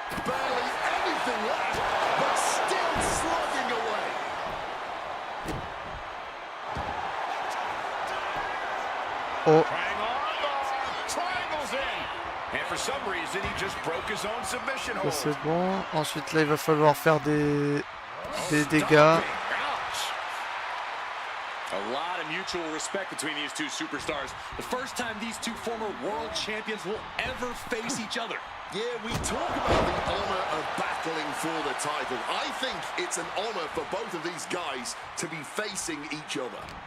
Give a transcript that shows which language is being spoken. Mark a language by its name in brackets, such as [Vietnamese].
[English] Barely anything left, but still slugging away. Oh. Triangles in. And for some reason, he just broke his own submission hold. [French] C'est bon. Ensuite, là, il va falloir faire des dégâts. [English] A lot of mutual respect between these two superstars. The first time these two former world champions will ever face each other. Yeah, we talk about the honor of battling for the title. I think it's an honor for both of these guys to be facing each other.